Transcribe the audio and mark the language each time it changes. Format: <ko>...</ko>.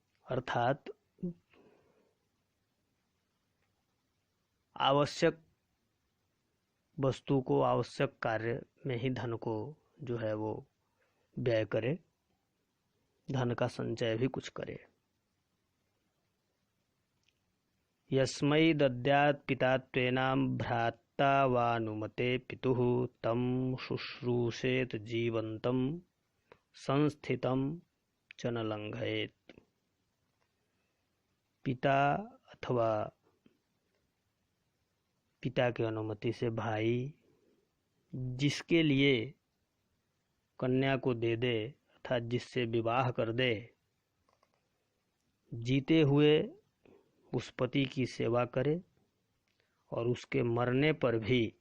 <hi>अर्थात आवश्यक वस्तु को, आवश्यक कार्य में ही धन को जो है वो व्यय करे, धन का संचय भी कुछ करे।</hi> <sa>यस्मै दद्यात् पिता त्वेनां भ्राता वानुमते पितुः तं शुश्रूषेत जीवन्तं संस्थितं च न लंघयेत्।</sa> <hi>पिता अथवा पिता की अनुमति से भाई जिसके लिए कन्या को दे दे, अर्थात जिससे विवाह कर दे, जीते हुए उस पति की सेवा करे और उसके मरने पर भी</hi>